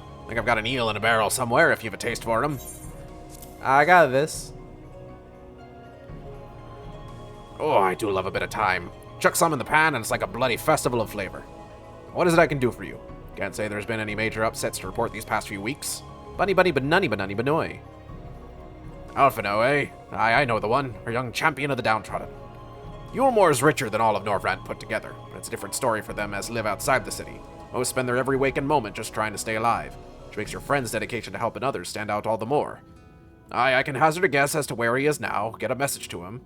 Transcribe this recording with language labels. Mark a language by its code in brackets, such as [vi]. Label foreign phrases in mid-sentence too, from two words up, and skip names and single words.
[en] I think I've got an eel in a barrel somewhere if you have a taste for them. I got this. Oh, I do love a bit of thyme. Chuck some in the pan and it's like a bloody festival of flavor. What is it I can do for you? Can't say there's been any major upsets to report these past few weeks. Bunny bunny banunny banunny banoy. Alphino, eh? Aye, I know the one. Our young champion of the downtrodden. Yulmore is richer than all of Norvrand put together, but it's a different story for them as live outside the city. Most spend their every waking moment just trying to stay alive, which makes your friend's dedication to helping others stand out all the more. Aye, I can hazard a guess as to where he is now, get a message to him.